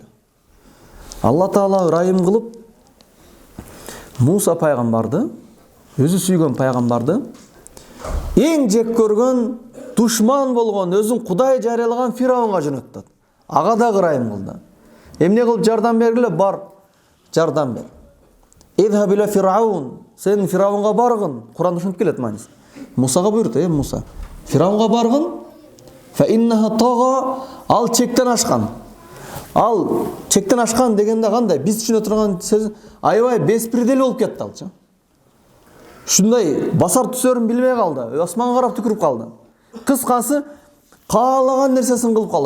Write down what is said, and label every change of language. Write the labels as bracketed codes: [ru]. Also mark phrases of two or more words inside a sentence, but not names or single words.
[ky] Алла Таала ырайым кылып Муса пайгамбарды, өзү сүйгөн пайгамбарды, эң жек көргөн, душман болгон, өзүн Кудай жарыялаган Фираунга жөнөттү. Ага да ырайым кылды. Эмне кылып жардам бергиле? Бар, жардам бер. [ar] اذهب إلى فرعون, [ky] сен Фираунга баргын. Куранда ушинтип келет мааниси. Мусага буйрут, Муса. Фираунга баргын. [ar] فإنه طغى, [ky] ал чектен ашкан. Ал чектен ашкан дегенде кандай? Биз түшүнө турган сөз аябай беспредел болуп кетти алчы. Ушундай басар түсөрүн билбей калды, асманга карап түкүрүп калды. Кыскасы, каалаган нерсесин кылып калды.